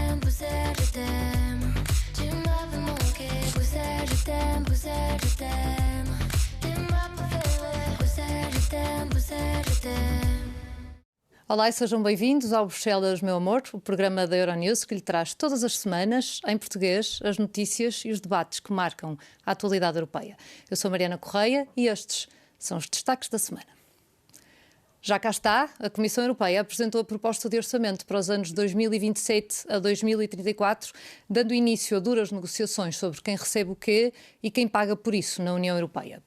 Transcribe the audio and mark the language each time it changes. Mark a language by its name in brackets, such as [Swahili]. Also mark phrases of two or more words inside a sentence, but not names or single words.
[French] Bruxelles, je t'aime. Tu m'as fait manquer. Bruxelles, je t'aime. Bruxelles, je t'aime. Tu m'as préféré. Bruxelles, je t'aime. Bruxelles, je t'aime. [Portuguese] Olá e sejam bem-vindos ao Bruxelas, meu amor, o programa da Euronews que lhe traz todas as semanas, em português, as notícias e os debates que marcam a atualidade europeia. Eu sou Mariana Correia e estes são os destaques da semana. Já cá está, a Comissão Europeia apresentou a proposta de orçamento para os anos 2027 a 2034, dando início a duras negociações sobre quem recebe o quê e quem paga por isso na União Europeia.